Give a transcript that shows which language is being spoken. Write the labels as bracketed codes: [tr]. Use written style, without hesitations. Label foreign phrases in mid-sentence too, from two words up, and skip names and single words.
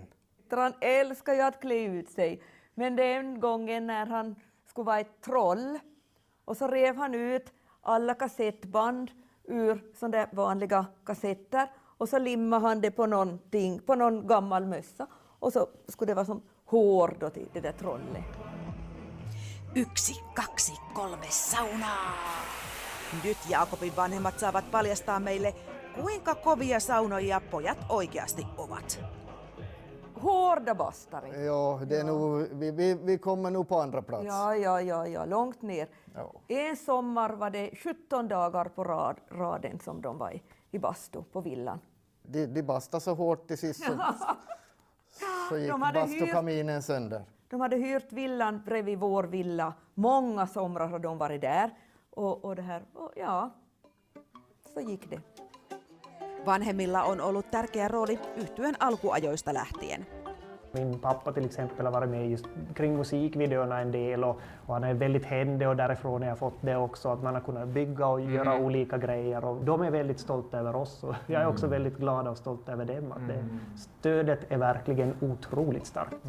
[sv] Han älskar ju att klä ut sig. Men den gången när han skulle vara ett troll och så rev han ut alla kassettband ur sådana där vanliga kassetter och så limmade han det på någonting, på någon gammal mössa och så skulle det vara som hår då till det där trollet. [fi] 1, 2, 3 saunaa! Nyt Jaakobin vanhemmat saavat paljastaa meille, kuinka kovia saunoja pojat oikeasti ovat. [sv] Hårda bastare. Ja, det är nog, vi kommer nog på andra plats. Ja, långt ner. Ja. En sommar var det 17 dagar på raden som de var i bastu på villan. De bastade så hårt till sist så gick bastukaminen sönder. De hade hyrt villan bredvid vår villa. Många somrar har de varit där. Och det här, och ja, så gick det. [fi] Vanhemmilla on ollut tärkeä rooli yhtyeen alkuajoista lähtien. [sv] Min pappa till exempel har varit med just kring musikvideorna en del och han är väldigt händig och därifrån har jag fått det också att man har kunnat bygga och göra olika grejer och de är väldigt stolta över oss och jag är också väldigt glad och stolt över dem. Att stödet är verkligen otroligt starkt.